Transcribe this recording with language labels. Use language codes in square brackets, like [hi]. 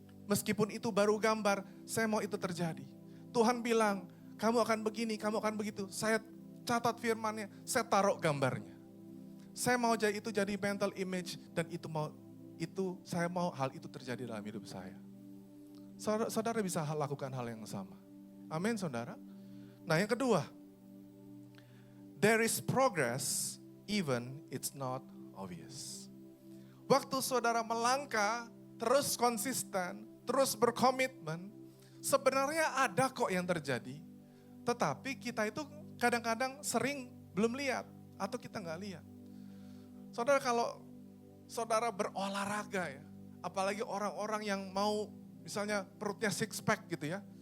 [id] Meskipun itu baru gambar, saya mau itu terjadi. Tuhan bilang, kamu akan begini, kamu akan begitu. Saya catat firman-Nya, saya taruh gambarnya. Saya mau itu jadi mental image, dan saya mau hal itu terjadi dalam hidup saya. Saudara bisa lakukan hal yang sama. Amin, saudara. Nah, yang kedua, [en] there is progress even it's not obvious. [id] Waktu saudara melangkah, terus konsisten, terus berkomitmen, sebenarnya ada kok yang terjadi. Tetapi kita itu kadang-kadang sering belum lihat atau kita nggak lihat. Saudara, kalau saudara berolahraga ya, apalagi orang-orang yang mau misalnya perutnya six pack gitu ya.